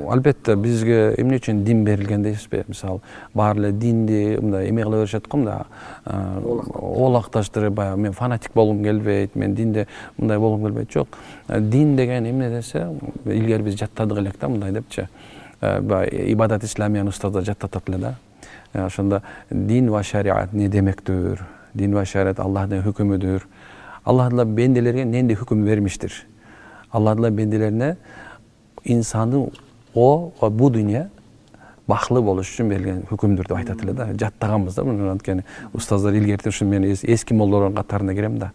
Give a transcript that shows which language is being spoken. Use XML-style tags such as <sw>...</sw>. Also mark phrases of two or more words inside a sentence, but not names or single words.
<ky>Албетте, бизге эмне үчүн дин берилген дейсизби? Мисалы, баары эле динди мындай эме кыла беришет го, мындай оолакташтырып, баягы мен фанатик болгум келбейт, мен динде мындай болгум келбейт. Жок, дин деген эмне десе, илгери биз жаттадык элек да, мындай депчи. Ибадат исламиянын устаздар жаттатат эле да. Ошондо дин ва шариат не демектир? Дин ва шариат Аллахтын хөкүмүдүр. Аллах Таала бенделерге эмне хөкүм бермиштир? Аллах Таала бенделерине инсандын бу дүйнө бакылуу болуш үчүн берилген хөкүмдөр деп айтат эле да. Жаттаганбыз да муну, анткени устаздар илгертип ушу мен эски моллордун катарына кирем да.</ky>